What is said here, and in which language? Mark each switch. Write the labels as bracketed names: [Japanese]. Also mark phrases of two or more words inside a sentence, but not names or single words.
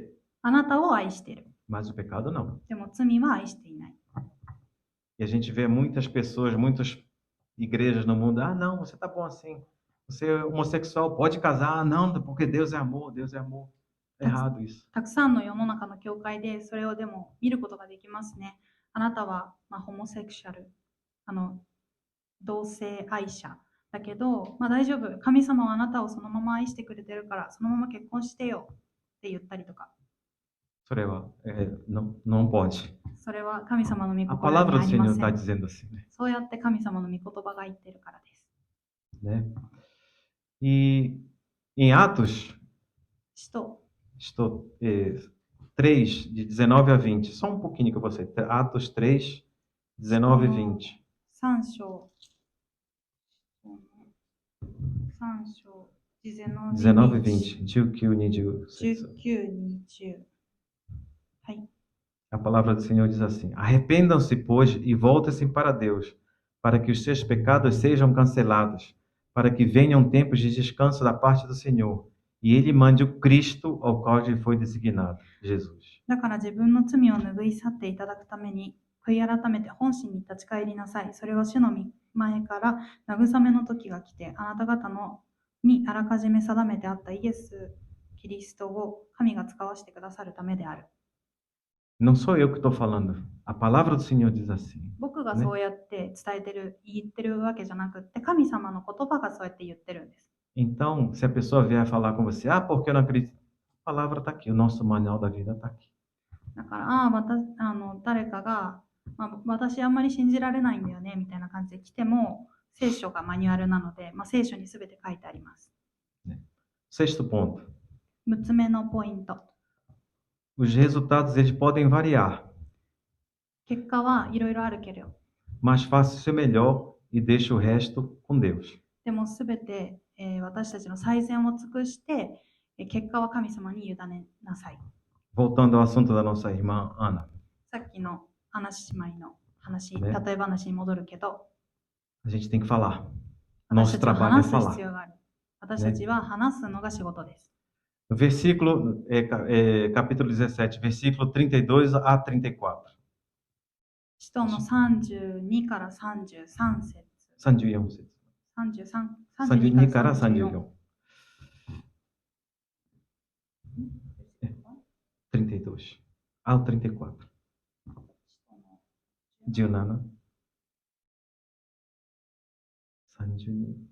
[Japanese] あなたを愛している。 [Portuguese] mas o pecado não. [Japanese] でも罪は愛していない。 [Portuguese] E a gente vê muitas pessoas, muitas igrejas no mundo. Não, você tá bom assim. Você é homossexual, pode casar. Não, porque Deus é amor, Deus é amor. É errado isso. [Japanese] たくさんの世の中の教会でそれをでも見ることができますね。あなたは、ホモセクシャル、同性愛者だけど、大丈夫。神様はあなたをそのまま愛してくれてるから、そのまま結婚してよって言ったりとか。 [Portuguese] それは、não pode. [Japanese] それは神様の御 [Portuguese] A [Japanese] 心 [Portuguese] palavra [Japanese] に [Portuguese] do [Japanese] ありま [Portuguese] Senhor [Japanese] せ [Portuguese] está [Japanese] ん。 [Portuguese] dizendo assim, né? [Japanese] そうやって神様の御言葉が言ってるからです。 [Portuguese] Né? E em Atos, [Japanese] 使徒 [Portuguese] 3, de 19 a 20, só um pouquinho que eu vou ler. Atos 3, 19 e 20. [Japanese] 3 章 [Portuguese] 19 e 20. 19, 20. [Japanese] 19、20。はい。 [Portuguese] A palavra do Senhor diz assim: Arrependam-se, pois, e voltem-se para Deus, para que os seus pecados sejam cancelados, para que venham tempos de descanso da parte do Senhor, e Ele mande o Cristo ao qual lhe foi designado, Jesus. [Japanese] だから自分の罪を拭い去っていただくために、悔い改めて本心に立ち返りなさい。それは主の前から慰めの時が来て、あなた方にあらかじめ定めてあったイエス・キリストを神が使わせてくださるためである。 [Portuguese] Não sou eu que estou falando. A palavra do Senhor diz assim. [Japanese] 僕がそうやって伝えてる、言ってるわけじゃなくって、神様の言葉がそうやって言ってるんです。 [Portuguese] Então, se a pessoa vier falar com você, porque eu não acredito, a palavra está aqui, o nosso manual da vida está aqui. [Japanese] だから、誰かが、私あんまり信じられないんだよねみたいな感じで来ても、聖書がマニュアルなので、聖書にすべて書いてあります。 [Portuguese] Sexto ponto. [Japanese] 6 つ目のポイント。 [Portuguese] Os resultados eles podem variar, [Japanese] 結果はいろいろあるけど、 [Portuguese] mas faça o seu melhor e deixe o resto com Deus. [Japanese] でもすべて、私たちの最善を尽くして、結果は神様に委ねなさい。 [Portuguese] Voltando ao assunto da nossa irmã Ana. [Japanese] さっきの話姉妹の話、ね例え話に戻るけど、 [Portuguese] A gente tem que falar. [Japanese] 私 [Portuguese] Nosso [Japanese] たちは [Portuguese] trabalho é [Japanese] 話す [Portuguese] falar. [Japanese] 必要がある。私たちは話すのが仕事です。 [Portuguese] No versículo, capítulo 17, versículo 32 a 34. [Japanese] 使徒の32から33節。 34節。 32 32から 34 [Portuguese] 34。32 ao 34. 17. 32.